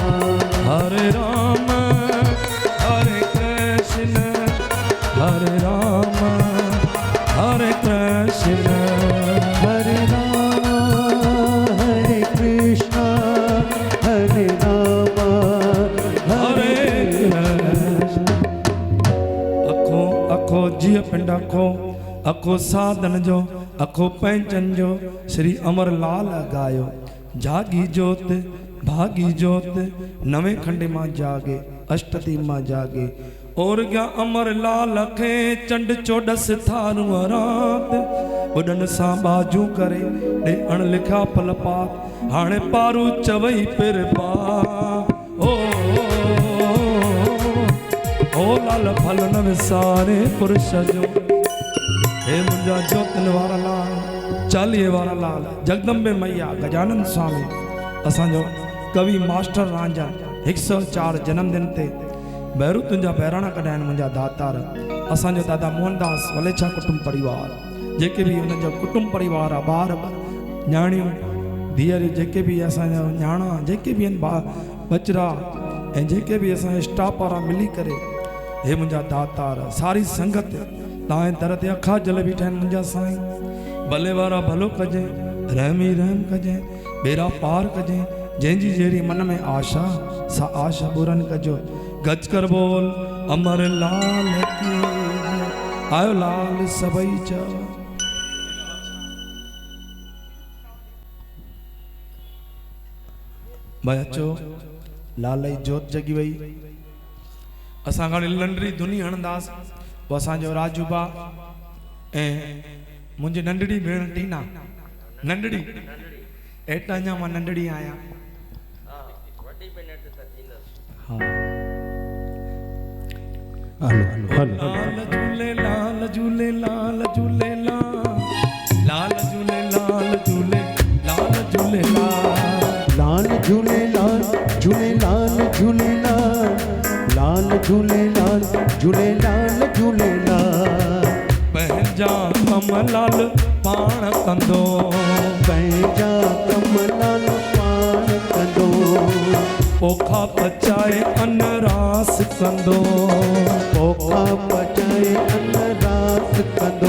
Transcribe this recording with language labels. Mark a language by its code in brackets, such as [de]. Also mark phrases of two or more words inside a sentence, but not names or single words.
[hi] हरे राम हरे कृष्ण हरे राम हरे कृष्ण, हरे रामा हरे कृष्णा हरे रामा हरे कृष्ण। [sd] अखो अखो जीअ पिंड अखो, अखो साधन जो, अखो पंहिंजन जो, श्री अमरलाल गायो। जागी जोत भागी जोत, नवे खंडे मां जागे, अष्टती मां जागे। और क्या अमरलाल खे चंड चोडस थारू रात, बुडन सां बाजू करे डे अणलिखा फल पात। हाणे पारू चवई पिर पा ओ लाल फल न विसारे पुरुष जो। हे मुंहिंजा जोतन वारा लाल, चालीहे वारा लाल, जगदम्बे मैया, गजानंद स्वामी, असांजो कवि मास्टर रांझन 104 जन्मदिन ते भैरू तुंहिंजा बहिराणा कढाइनि मुंहिंजा दातार। असांजो दादा मोहनदास वलेछा कुटुंब परिवार, जेके बि हुननि जो कुटुंब परिवार आहे, ॿार न्याणियूं धीअरूं, जेके बि असांजा न्याणा, जेके बि आहिनि बचरा, ऐं जेके बि असांजे स्टाफ वारा मिली करे, हे मुंहिंजा दातार, सारी संगत तव्हांजे दर ते अखा जल बीठा आहिनि मुंहिंजा साईं। भले वारा भलो कजे, रहमी रहम कजे, बेड़ा पार कजे। जंहिंजी जहिड़ी मन में आशा, सा आशा पूरन कजो। गज कर [hi] बोल अमर लाल की जय। [sd] आयो लाल सभई चो। भाई अचो, लाल जी जोत जगी वई। असां घणी लंडरी धुनी हणंदास। वो असांजो राजूबा ऐं मुंहिंजी नंढड़ी भेण टीना, नंढड़ी एटा अञा मां नंढड़ी आहियां। लाल झूले लाल झूले लाल झूले लाल झूले लाल झूले लाल झूले लाल झूले लाल झूले लाल झूले लाल झूले लाल झूले लाल झूले लाल। पंहिंजा कम लाल पाण कंदो, पंहिंजा कम लाल पाण कंदो। पोखा पचाए अन रास कंदो, पोखा पचाए अन रास कंदो।